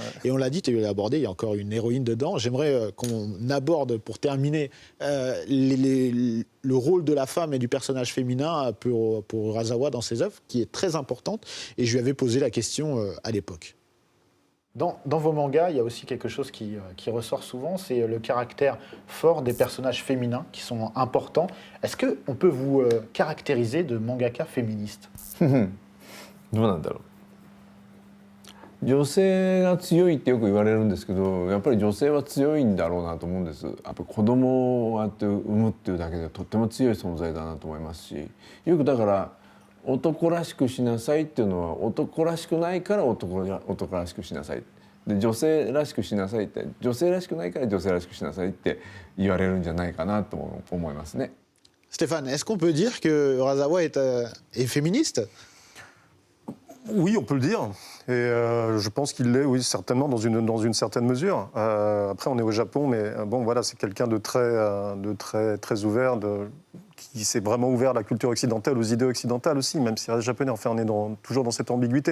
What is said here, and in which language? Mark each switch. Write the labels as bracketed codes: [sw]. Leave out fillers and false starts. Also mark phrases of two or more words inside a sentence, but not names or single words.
[fr] Et on l'a dit, tu l'as abordé, il y a encore une héroïne dedans. J'aimerais qu'on aborde, pour terminer, le rôle de la femme et du personnage féminin pour Urasawa dans ses œuvres, qui est très importante. Et je lui avais posé la question à l'époque. Dans vos mangas, il y a aussi quelque chose qui ressort souvent, c'est le caractère fort des personnages féminins qui sont importants. Est-ce qu'on peut vous caractériser de mangaka féministe? [ja] どうなんだろう。女性が強いってよく言われるんですけど、やっぱり女性は強いんだろうなと思うんです。やっぱり子供を産むっていうだけでとっても強い存在だなと思いますし、よくだから男らしくしなさいっていうのは男らしくないから男らしくしなさい。で女性らしくしなさいって女性らしくないから女性らしくしなさいって言われるんじゃないかなと思いますね。 [fr] Stéphane, est-ce qu'on peut dire que Urasawa est féministe? Oui, on peut le dire. Et je pense qu'il l'est, oui, certainement, dans une certaine mesure. Après, on est au Japon, mais bon, voilà, c'est quelqu'un de très ouvert, qui s'est vraiment ouvert à la culture occidentale, aux idées occidentales aussi, même si les Japonais, enfin, on est toujours dans cette ambiguïté.